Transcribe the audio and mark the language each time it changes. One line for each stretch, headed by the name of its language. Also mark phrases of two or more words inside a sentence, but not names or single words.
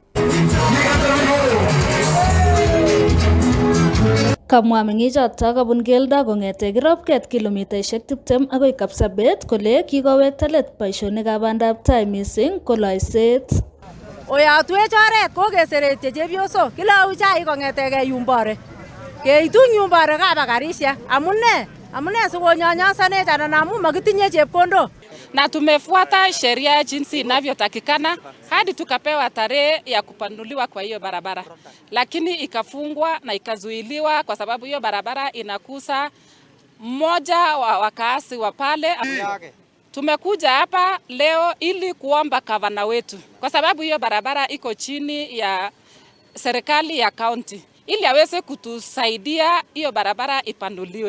Kalenjin: Kamwa meng'ichoto kobun keldo kong'ete Kibrobkwet kilomitaishek 20 agoi Kapsabet kole kikowekta let boisionikab bandab tai mising ko loiset. Oyatwech oret kokeseretye chepyosok kilau chaik kong'etege Yumbore. Keitun Yumbore kaba karishek. Amune sikonyonyosanech anan amu makitinye chepkondok.
Swahili: Na tumefuata sheria jinsi inavyotakikana hadi tukapewa tarehe ya kupanuliwa kwa hiyo barabara, lakini ikafungwa na ikazuiliwa kwa sababu hiyo barabara inakusa mmoja wa wakaasi wa pale. Tumekuja hapa leo ili kuomba gavana wetu, kwa sababu hiyo barabara iko chini ya serikali ya kaunti, ili aweze kutusaidia hiyo barabara ipanuliwe.